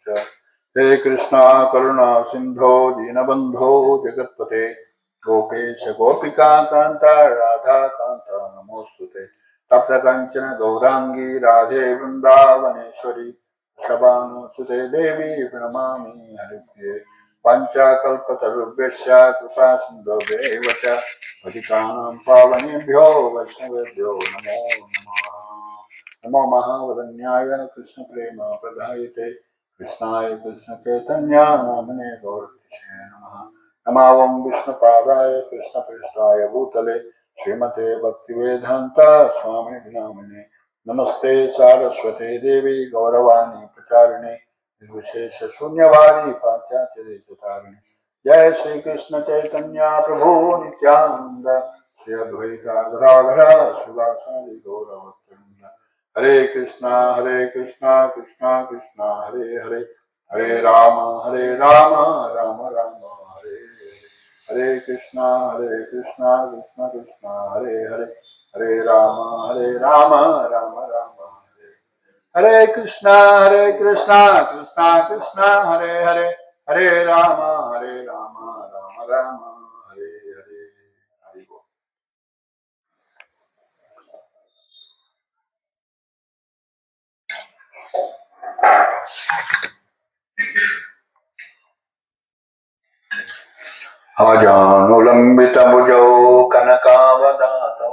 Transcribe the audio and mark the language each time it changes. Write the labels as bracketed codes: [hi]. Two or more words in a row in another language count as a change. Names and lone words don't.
[sa] హే కృష్ణ కరుణా సింధో దీనబంధో జగత్పతే గోపేశ గోపికా కాంత రాధా కాంత నమోస్తుతే. తప్త కంచన గౌరాంగీ రాధే వృందావనేశ్వరి శబానుసుతే దేవి ప్రణమామి హరిప్రియే. పంచకల్పతరుభ్యశ్చ కృపా సింధుభ్యైవ చ పతితానాం పావనేభ్యో వైష్ణవేభ్యో నమో నమః. నమో మహావదన్యాయ కృష్ణ ప్రేమ ప్రదాయతే కృష్ణాయ కృష్ణ చైతన్య నామనే గౌరతిషే నమః. నమావం విష్ణుపాదాయ కృష్ణ ప్రేష్ఠాయ భూతలే శ్రీమతే భక్తివేదాంత స్వామి నామినే. నమస్తే సారస్వతే దేవి గౌరవాణి ప్రచారిణే నిర్విశేష శూన్యవాది పాశ్చాత్యదేశతారిణి. జయ శ్రీకృష్ణ చైతన్య ప్రభు నిత్యానంద శ్రీ అద్వైత గదాధర శివాసాది గౌరవృంద. హరే కృష్ణ కృష్ణ కృష్ణ హరే హరే, హరే రామ రామ రామ హరే హరే. హరే కృష్ణ కృష్ణ కృష్ణ హరే హరే, హరే రామ రామ రామ హరే. హరే కృష్ణ కృష్ణ కృష్ణ హరే హరే, హరే రామ రామ రామ హరే హరే. హరి బోల్. అజానులంబితభుజౌ కనకావదాతౌ